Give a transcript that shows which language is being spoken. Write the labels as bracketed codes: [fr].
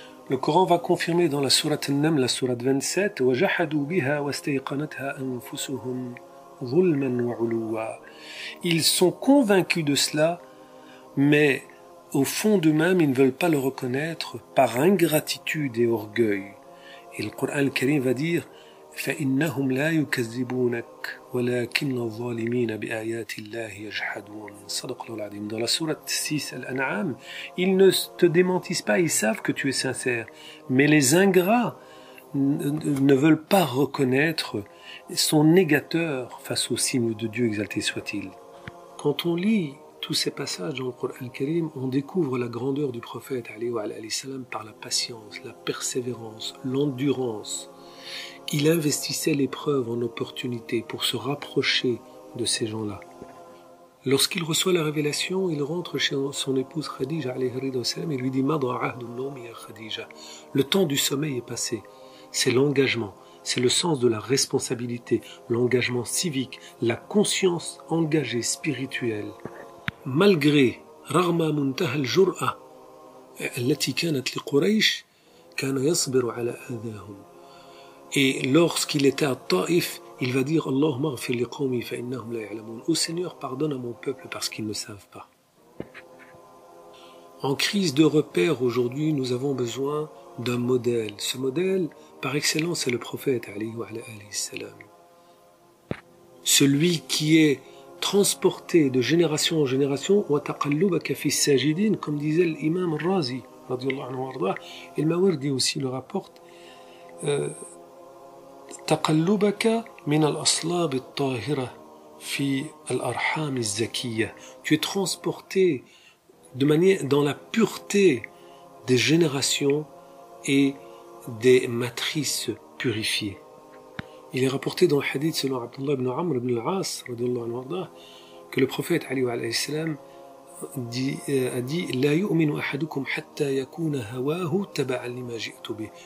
[fr] Le Coran va confirmer dans la Sourate An-Naml, la Sourate 27, [ar] وَجَحَدُوا بِهَا وَاسْتَيْقَنَتْهَا أَنفُسُهُمْ ظُلْمًا وَعُلُوًّا. [fr] Ils sont convaincus de cela, mais au fond d'eux-mêmes, ils ne veulent pas le reconnaître par ingratitude et orgueil. Et le Coran al-Karim va dire [ar] فإنهم لا يكذبونك ولكن الظالمين بآيات الله يجحدون. صدق الله العظيم. [fr] Dans la sourate 6 Al-An'am, ils ne te démentissent pas, ils savent que tu es sincère, mais les ingrats ne veulent pas reconnaître, sont négateurs face aux signes de Dieu, exalté soit-il. Quand on lit tous ces passages dans le Coran al-Karim, on découvre la grandeur du prophète [ar] alayhi salam [fr] par la patience, la persévérance, l'endurance. Il investissait l'épreuve en opportunité pour se rapprocher de ces gens-là. Lorsqu'il reçoit la révélation, il rentre chez son épouse Khadija [ar] alayhi salam [fr] et lui dit Khadija. Le temps du sommeil est passé. C'est l'engagement, c'est le sens de la responsabilité, l'engagement civique, la conscience engagée spirituelle. Malgré [ar] رغم منتهى الجرأة التي كانت لقريش كان يصبر على آذاهم. [fr] Et lorsqu'il était à Taïf, il va dire [ar] Allahumma ghfir li qawmi fa innahum la ya'lamun. [fr] Ô Seigneur, pardonne à mon peuple parce qu'ils ne savent pas. En crise de repère aujourd'hui, nous avons besoin d'un modèle. Ce modèle, par excellence, c'est le prophète [ar] alayhi salam. [fr] Celui qui est transporté de génération en génération, [ar] wa taqallubaka fi sajidin, [fr] comme disait l'imam Razi, [ar] radiyallahu anhu wardah, [fr] et le Mawardi aussi le rapporte. [ar] تقلبك من الأصلاب الطاهرة في الأرحام الزكية. [fr] Tu es transporté de manière dans la pureté des générations et des matrices purifiées. Il est rapporté dans le hadith selon Abdullah ibn Amr ibn al-As que le prophète [ar] alayhi salam [fr] a dit [ar] لا يؤمن أحدكم حتى يكون هواه تبعا لما جئت به.